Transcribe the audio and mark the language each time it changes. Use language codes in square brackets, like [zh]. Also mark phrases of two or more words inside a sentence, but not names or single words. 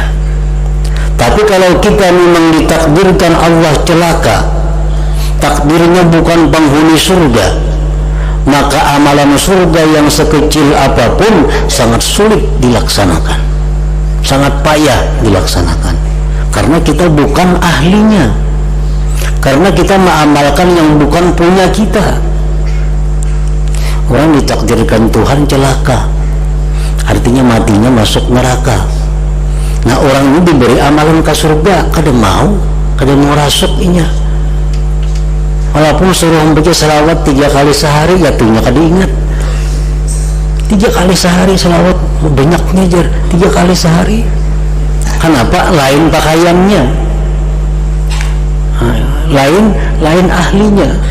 [id] Tapi kalau kita memang ditakdirkan Allah celaka, takdirnya bukan penghuni surga, maka amalan surga yang sekecil apapun sangat sulit dilaksanakan, sangat payah dilaksanakan, karena kita bukan ahlinya, karena kita mengamalkan yang bukan punya kita. Orang ditakdirkan Tuhan celaka, artinya matinya masuk neraka. Nah, orang ini diberi amalan ke surga, kada mau rasukinya. Walaupun suruh membaca salawat 3 kali sehari, jatuhnya kada ingat. 3 kali sehari salawat banyaknya jar, 3 kali sehari. Kenapa? Lain pakaiannya, lain ahlinya.